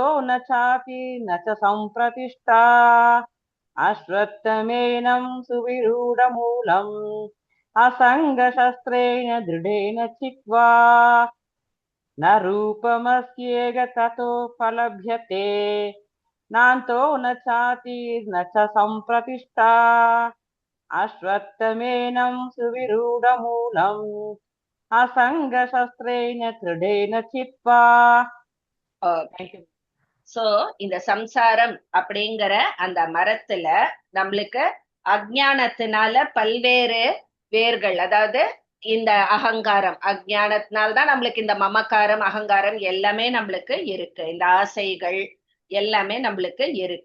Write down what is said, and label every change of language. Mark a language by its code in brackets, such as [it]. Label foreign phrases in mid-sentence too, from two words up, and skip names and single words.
[sa] न चाति न च सम्प्रतिष्ठा अश्वत्थमेनं सुविरूढमूलम् असङ्गशस्त्रेण दृढेन चित्वा न रूपमस्येह ततोपलभ्यते नान्तो न चाति न च सम्प्रतिष्ठा अश्वत्थमेनं सुविरूढमूलम् असङ्गशस्त्रेण दृढेन चित्वा. [ta] சோ இந்த சம்சாரம் அப்படிங்கிற அந்த மரத்துல நம்மளுக்கு அஜ்ஞானத்தினால பல்வேறு வேர்கள், அதாவது இந்த அகங்காரம், அஜ்ஞானத்தினால்தான் நம்மளுக்கு இந்த மமக்காரம் அகங்காரம் எல்லாமே நம்மளுக்கு இருக்கு, இந்த ஆசைகள் எல்லாமே நம்மளுக்கு இருக்கு.